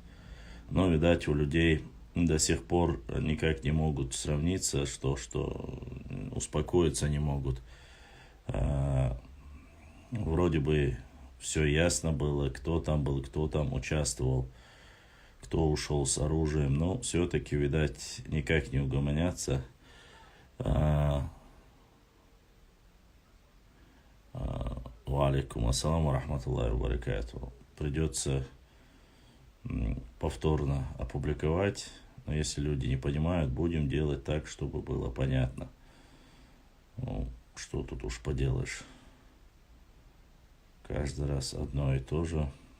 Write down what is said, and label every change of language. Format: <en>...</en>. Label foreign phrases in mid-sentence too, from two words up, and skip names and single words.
<ru>Но, видать, у людей до сих пор никак не могут сравниться, что успокоиться не могут. Вроде бы все ясно было, кто там был, кто там участвовал, кто ушел с оружием, но все-таки, видать, никак не угомонятся.</ru> <ar>وعليكم السلام ورحمة الله وبركاته.</ar> <ru>Придется повторно опубликовать, но если люди не понимают, будем делать так, чтобы было понятно. Ну, что тут уж поделаешь. Каждый раз одно и то же.</ru>